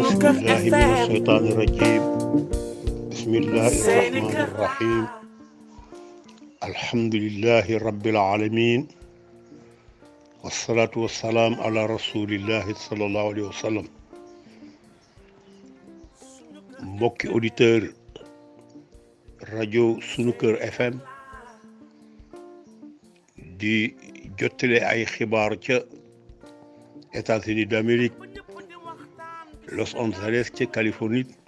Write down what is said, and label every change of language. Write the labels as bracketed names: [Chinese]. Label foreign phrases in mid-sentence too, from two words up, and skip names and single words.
[Arabic] بالله من الشيطان الرجيم بسم الله الرحمن الرحيم الحمد لله رب العالمين والصلاة والسلام على رسول الله صلى الله عليه وسلم [Wolof] mbokki auditeur rajo sunu kër FM di jottale ay xibaar ca États-Unis d'Amérique Los Angeles ca Californie